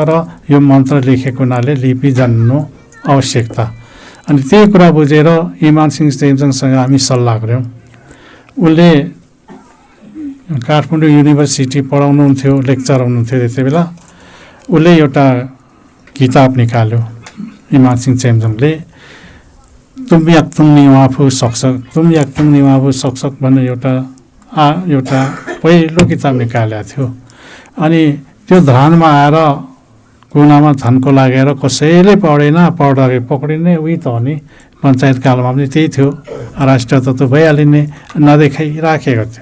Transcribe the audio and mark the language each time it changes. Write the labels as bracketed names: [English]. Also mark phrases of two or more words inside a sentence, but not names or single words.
[Nepali] र यो मन्त्र लेखेको हुनाले लिपि जान्नु आवश्यकता। अनि त्यही कुरा बुझेर इमानसिंह चेम्जोङसँग हामी सल्लाह गऱ्यौँ। उसले काठमाडौँ युनिभर्सिटी पढाउनुहुन्थ्यो, लेक्चर हुनुहुन्थ्यो त्यति बेला। उसले एउटा किताब निकाल्यो इमानसिंह चेम्जोङले, तुम याक तुम निवाफु सक्सक, तुम याक तुम निवाफु सक्सक भन्ने एउटा पहिलो किताब निकालेको थियो। अनि त्यो धरानमा आएर कुनामा धनको लागेर कसैले पढेन, पढ्दाखेरि पक्रिने उही त हो नि। पञ्चायत कालमा पनि त्यही थियो, राष्ट्रिय तत्त्व भइहालिने नदेखाइराखेको थियो।